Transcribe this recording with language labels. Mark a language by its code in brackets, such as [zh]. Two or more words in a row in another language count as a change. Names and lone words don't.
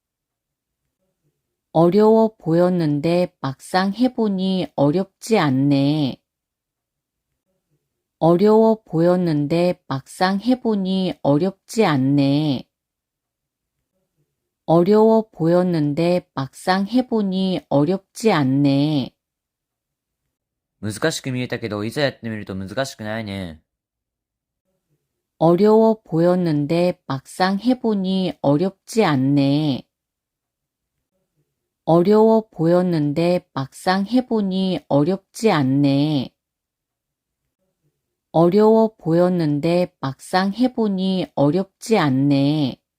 [ko] 어려워 보였는데 막상 해보니 어렵지 않네. 어려워 보였는데 막상 해보니 어렵지 않네. 어려워 보였는데 막상 해보니 어렵지 않네. [ja] 難しく見えたけど、いざやってみると難しくないね。 [ko] 어려워 보였는데 막상 해보니 어렵지 않네. 어려워 보였는데 막상 해보니 어렵지 않네. 어려워 보였는데 막상 해보니 어렵지 않네.